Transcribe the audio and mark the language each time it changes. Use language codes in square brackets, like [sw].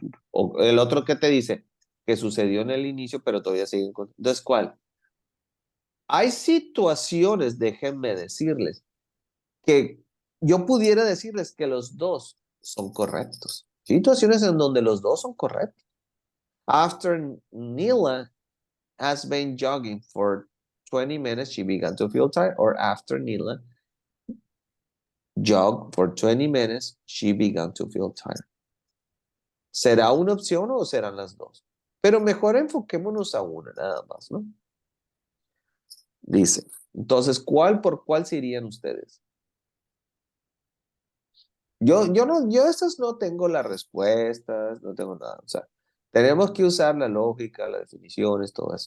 [es] O el otro, ¿qué te dice? Que sucedió en el inicio, pero todavía sigue en... Entonces, ¿cuál? Hay situaciones, déjenme decirles, que yo pudiera decirles que los dos son correctos. Situaciones en donde los dos son correctos. [en] After Nila has been jogging for 20 minutes, she began to feel tired. Or after Nila jogged for 20 minutes, she began to feel tired. [es] ¿Será una opción o serán las dos? Pero mejor enfoquémonos a una nada más, ¿no? Dice, entonces, ¿cuál por cuál se irían ustedes? Yo estas no tengo las respuestas, no tengo nada. O sea, tenemos que usar la lógica, las definiciones, todo eso.